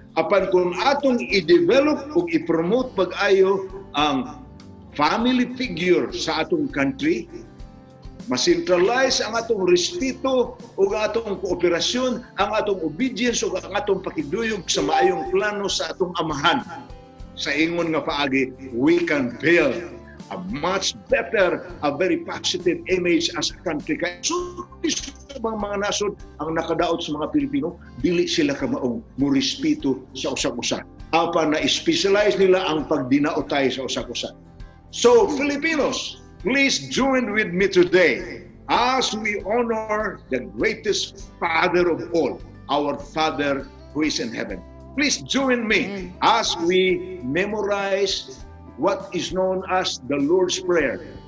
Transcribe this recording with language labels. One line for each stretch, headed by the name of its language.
Cebuano: Apan kung atong i-develop ug i-promote pag-ayo ang family figure sa atong country, masentralize ang atong respeto ug atong kooperasyon, ang atong obedience ug ang atong pakigduyog sa maayong plano sa atong amahan. Sa ingon nga paagi,
English: we can build a much better, a very positive image as a country.
Cebuano: Kaya mga nasod ang nakadaot sa mga Pilipino, dili sila kamaong murespeto sa usag-usa. Apan na specialize nila ang pagdinaotay sa usag-usa.
English: So, Filipinos, please join with me today as we honor the greatest Father of all, our Father who is in heaven. Please join me as we memorize what is known as the Lord's Prayer.